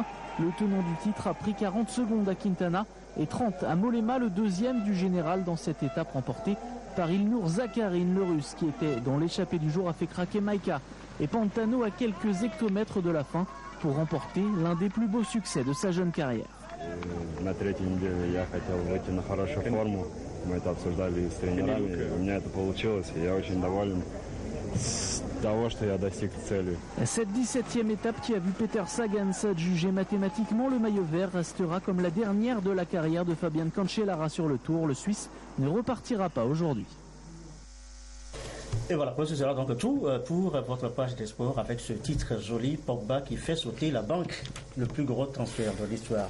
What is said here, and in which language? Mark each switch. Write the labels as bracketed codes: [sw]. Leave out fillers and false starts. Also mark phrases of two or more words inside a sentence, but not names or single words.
[fr] Le tenant du titre a pris 40 secondes à Quintana et 30 à Mollema, le deuxième du général dans cette étape remportée par Ilnur Zakharin, le russe qui était dans l'échappée du jour a fait craquer Maïka et Pantano à quelques hectomètres de la fin pour remporter l'un des plus beaux succès de sa jeune carrière. [ru] На третьей неделе я хотел выйти на хорошую форму. Мы это обсуждали с тренерами. У меня это получилось, и я очень доволен того, что я достиг цели. [fr] Cette 17e étape qui a vu Peter Sagan s'adjuger mathématiquement le maillot vert restera comme la dernière de la carrière de Fabian Cancellara sur le Tour. Le Suisse ne repartira pas aujourd'hui. Et voilà, ce sera donc tout pour votre page des sports avec ce titre joli, Pogba qui fait sauter la banque, le plus gros transfert de l'histoire.